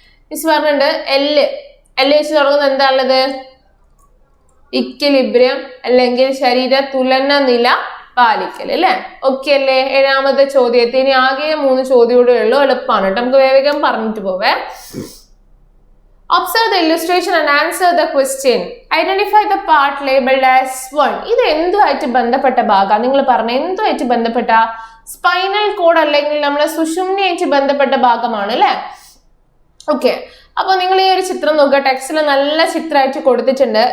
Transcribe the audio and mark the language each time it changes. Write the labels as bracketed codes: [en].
[ml] Miss പറഞ്ഞിട്ടുണ്ട് എല്ല് വെച്ച് തുടങ്ങുന്ന എന്താ ഉള്ളത്? ഇക്വിലിബ്രിയം അല്ലെങ്കിൽ ശരീര തുലന നില പാലിക്കൽ അല്ലെ. ഓക്കെ അല്ലേ? ഏഴാമത്തെ ചോദ്യത്തിന് ഇനി ആകെ 3 ചോദ്യമൂടെ ഉള്ളൂ. എളുപ്പമാണ് കേട്ടോ, നമുക്ക് വേഗം പറഞ്ഞിട്ട് പോവേ. [en] Observe the illustration and answer the question. Identify the part labeled as 1. [ml] ഇത് എന്തുമായിട്ട് ബന്ധപ്പെട്ട ഭാഗം? നിങ്ങൾ പറഞ്ഞ എന്തുമായിട്ട് ബന്ധപ്പെട്ട? സ്പൈനൽ കോഡ് അല്ലെങ്കിൽ നമ്മളെ സുഷുമ്നയായിട്ട് ബന്ധപ്പെട്ട ഭാഗമാണ് അല്ലെ. ഓക്കെ, അപ്പൊ നിങ്ങൾ ഈ ഒരു ചിത്രം നോക്കുക. ടെക്സ്റ്റിൽ നല്ല ചിത്രമായിട്ട് കൊടുത്തിട്ടുണ്ട്.